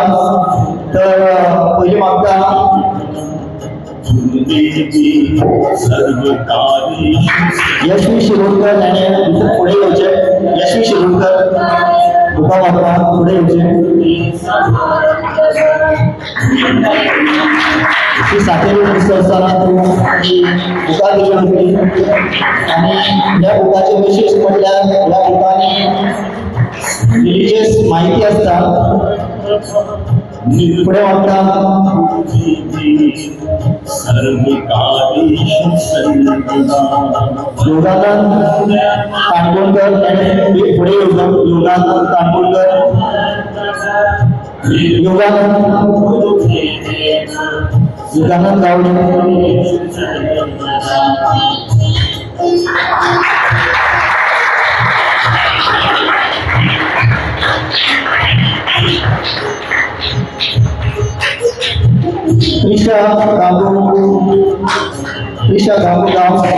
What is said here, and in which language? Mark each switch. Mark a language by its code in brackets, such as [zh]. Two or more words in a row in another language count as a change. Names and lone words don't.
[kok] तर पयलीं मागता यशवी शिरोडकर याने पुढे येवचे। यशवी शिरोडकर बुका वाचपाक पुढे येवचे। श्री सातेरी संस्थानात ही बुका दिली होती आणि या बुकाचे विशेष म्हटल्यार या बुकांनी रिलिजियस माहिती असता। पुढे वाचता योगानंद काणकोणकर यांनी पुढे योगानंद काणकोणकर योगानंद गावडे Trisha Gabu Gav